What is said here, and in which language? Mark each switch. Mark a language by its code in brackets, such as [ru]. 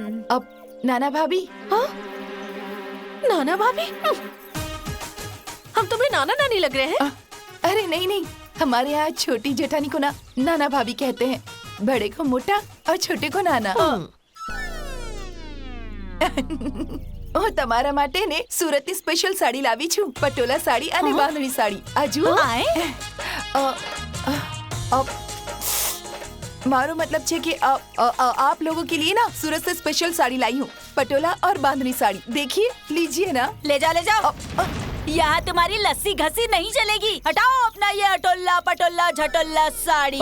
[hi] अब नाना भाभी। हाँ? नाना भाभी? हम तुम्हें नाना नानी लग रहे हैं? अरे नहीं नहीं, हमारे यहाँ छोटी जेठानी को ना नाना भाभी कहते हैं, बड़े को मोटा और छोटे को नाना। [gu] ओ તમારા માટે ને સુરતની સ્પેશિયલ સાડી લાવી છું, પટોલા સાડી અને બાંધણી સાડી. આજુ मारो मतलब छे [hi] कि आप लोगों के लिए ना सूरत से स्पेशल साड़ी लाई हूँ, पटोला और बांधनी साड़ी. देखिए, लीजिए ना. ले जाओ. यहाँ तुम्हारी लस्सी घसी नहीं चलेगी. हटाओ अपना ये अटोला पटोला झटोला साड़ी.